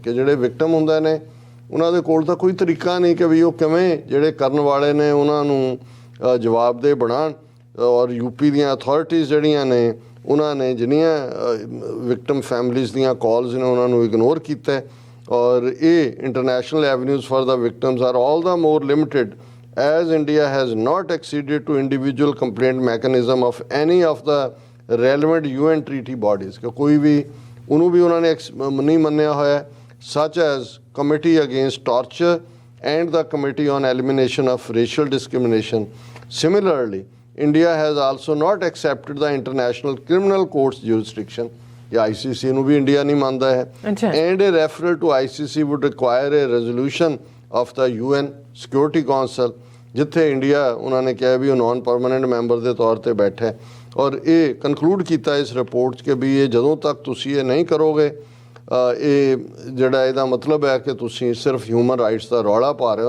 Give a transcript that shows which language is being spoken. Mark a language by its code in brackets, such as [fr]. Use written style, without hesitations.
[pa] ਕਿ ਜਿਹੜੇ ਵਿਕਟਮ ਹੁੰਦੇ ਨੇ ਉਹਨਾਂ ਦੇ ਕੋਲ ਤਾਂ ਕੋਈ ਤਰੀਕਾ ਨਹੀਂ ਕਿ ਵੀ ਉਹ ਕਿਵੇਂ ਜਿਹੜੇ ਕਰਨ ਵਾਲੇ ਨੇ ਉਹਨਾਂ ਨੂੰ ਜਵਾਬਦੇਹ ਬਣਾਉਣ। ਔਰ ਯੂਪੀ ਦੀਆਂ ਅਥਾਰਟੀਜ਼ ਜਿਹੜੀਆਂ ਨੇ ਉਹਨਾਂ ਨੇ ਜਿੰਨੀਆਂ ਵਿਕਟਮ ਫੈਮਲੀਜ਼ ਦੀਆਂ ਕਾਲਸ ਨੇ ਉਹਨਾਂ ਨੂੰ ਇਗਨੋਰ ਕੀਤਾ। ਔਰ ਇਹ [en] International avenues for the victims are all the more limited as India has not acceded to individual complaint mechanism of any of the relevant UN treaty bodies। [pa] ਕਿ ਕੋਈ ਵੀ ਉਹਨੂੰ ਵੀ ਉਹਨਾਂ ਨੇ ਨਹੀਂ ਮੰਨਿਆ ਹੋਇਆ [en] such as Committee Against Torture and the Committee on Elimination of Racial Discrimination। Similarly, India has also not accepted the International Criminal Court's jurisdiction। [pa] या ICC ਨੂੰ ਵੀ ਇੰਡੀਆ ਨਹੀਂ ਮੰਨਦਾ ਹੈ। [en] And a referral to ICC would require a resolution of the UN Security Council [pa] ਜਿੱਥੇ India ਉਹਨਾਂ ਨੇ ਕਿਹਾ ਵੀ ਉਹ ਨਾਨ ਪਰਮਾਨੈਂਟ ਮੈਂਬਰ ਦੇ ਤੌਰ 'ਤੇ ਬੈਠਾ। ਔਰ ਇਹ ਕਨਕਲੂਡ ਕੀਤਾ ਇਸ ਰਿਪੋਰਟ 'ਚ ਕਿ ਵੀ ਇਹ ਜਦੋਂ ਤੱਕ ਤੁਸੀਂ ਇਹ ਨਹੀਂ ਕਰੋਗੇ ਇਹ ਜਿਹੜਾ ਇਹਦਾ ਮਤਲਬ ਹੈ ਕਿ ਤੁਸੀਂ ਸਿਰਫ ਹਿਊਮਨ ਰਾਈਟਸ ਦਾ ਰੌਲਾ ਪਾ ਰਹੇ ਹੋ।